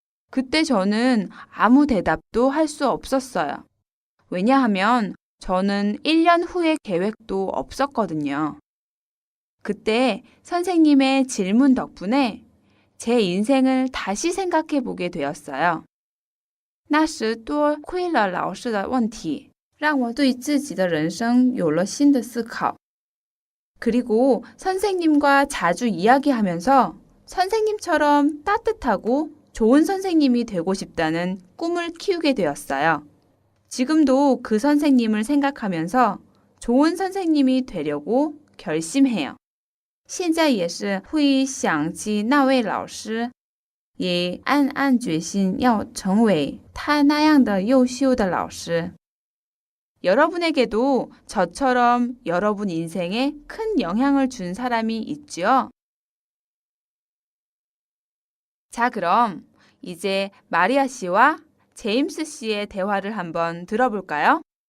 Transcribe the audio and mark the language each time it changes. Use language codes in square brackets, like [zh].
[ko] 그때 저는 아무 대답도 할 수 없었어요. 왜냐하면 저는 1년 후의 계획도 없었거든요. 그때 선생님의 질문 덕분에 제 인생을 다시 생각해 보게 되었어요. [zh] 那时多亏了老师的问题，让我对自己的人生有了新的思考。 [ko] 그리고 선생님과 자주 이야기하면서 선생님처럼 따뜻하고 좋은 선생님이 되고 싶다는 꿈을 키우게 되었어요. 지금도 그 선생님을 생각하면서 좋은 선생님이 되려고 결심해요. [zh] 现在也是会想起那位老师，也暗暗决心要成为他那样的优秀的老师。 [ko] 여러분에게도 저처럼 여러분 인생에 큰 영향을 준 사람이 있죠? 자, 그럼 이제 마리아 씨와 제임스 씨의 대화를 한번 들어볼까요?